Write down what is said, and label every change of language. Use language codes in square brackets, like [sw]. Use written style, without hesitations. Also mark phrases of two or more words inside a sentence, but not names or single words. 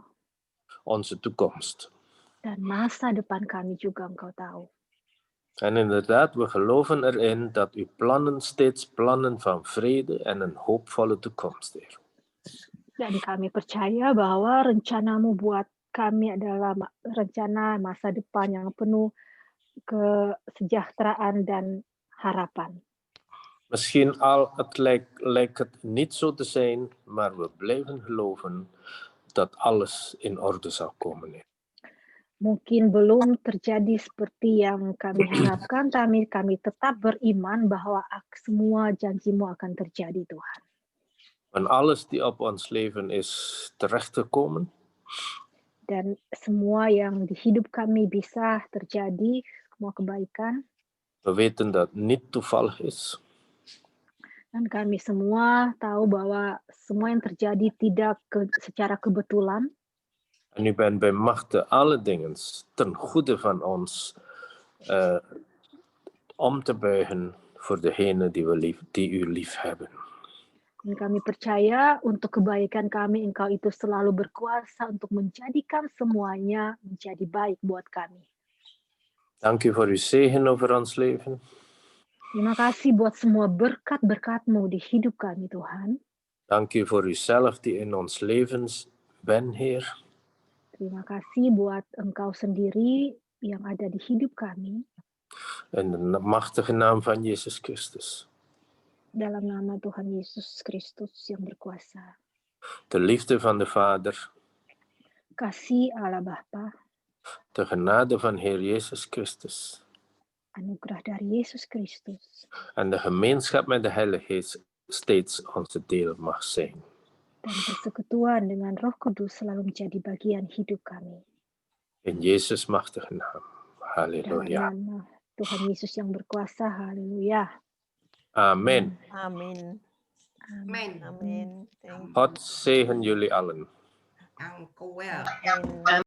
[nl] Onze toekomst. [id] Dan masa depan kami juga Engkau tahu. [nl] En inderdaad, we geloven erin dat uw plannen steeds plannen van vrede en een hoopvolle toekomst, Heer. [id] Dan kami percaya bahwa rencanamu buat kami adalah rencana masa depan yang penuh kesejahteraan dan harapan. [nl] Misschien lijkt het niet zo te zijn, maar we blijven geloven dat alles in orde zal komen. [id] Mungkin belum terjadi seperti yang kami harapkan, tapi kami tetap beriman bahwa semua janji-Mu akan terjadi, Tuhan. [nl] En alles die op ons leven is terechtgekomen. [id] Dan semua yang di hidup kami bisa terjadi, semua kebaikan. [nl] We weten dat niet toevallig is. [id] Dan kami semua tahu bahwa semua yang terjadi tidak secara kebetulan. [nl] En u bent bij machte alle dingen ten goede van ons om te buigen voor degene die u lief hebben. [id] Dan kami percaya untuk kebaikan kami, Engkau itu selalu berkuasa untuk menjadikan semuanya menjadi baik buat kami. [nl] Dank u voor uw zegen over ons leven. [id] Terima kasih buat semua berkat-berkat-Mu di hidup kami, Tuhan. [nl] Dank u voor uzelf die in ons levens bent, Heer. [id] Terima kasih buat Engkau sendiri yang ada di hidup kami. [nl] In de machtige naam van Jezus Christus. [id] Dalam nama Tuhan Yesus Kristus yang berkuasa. [nl] De liefde van de Vader. [id] Kasih Allah Bapa. [nl] De genade van Heer Jezus Christus. [id] Anugerah dari Yesus Kristus. [nl] En de gemeenschap met de Heilige Geest steeds onze deel mag zijn. [id] Dan persekutuan dengan Roh Kudus selalu menjadi bagian hidup kami. [nl] In Jezus machtige naam. Halleluja. [id] Dalam nama Tuhan Yesus yang berkuasa. Haleluya. [nl] Amen. [id] Amin. Amin. Amin. [en] Thank you. [nl] God zegen jullie allen. Amen.